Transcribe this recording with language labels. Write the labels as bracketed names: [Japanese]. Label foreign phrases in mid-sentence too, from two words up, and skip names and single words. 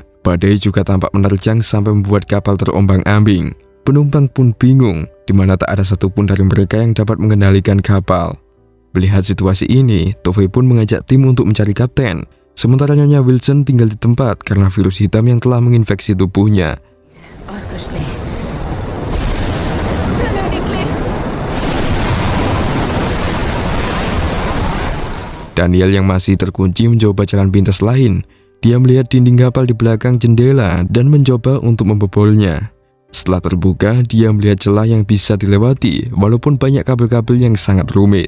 [Indonesian] Badai juga tampak menerjang sampai membuat kapal terombang-ambing. Penumpang pun bingung, di mana tak ada satupun dari mereka yang dapat mengendalikan kapal. Melihat situasi ini, Tove pun mengajak tim untuk mencari kapten. Sementara Nyonya Wilson tinggal di tempat karena virus hitam yang telah menginfeksi tubuhnya. [Hindi] और कुछ नहीं चलो निकले [Indonesian] Daniel yang masih terkunci mencoba jalan pintas lain. Dia melihat dinding kapal di belakang jendela dan mencoba untuk membobolnya. Setelah terbuka, dia melihat celah yang bisa dilewati walaupun banyak kabel-kabel yang sangat rumit.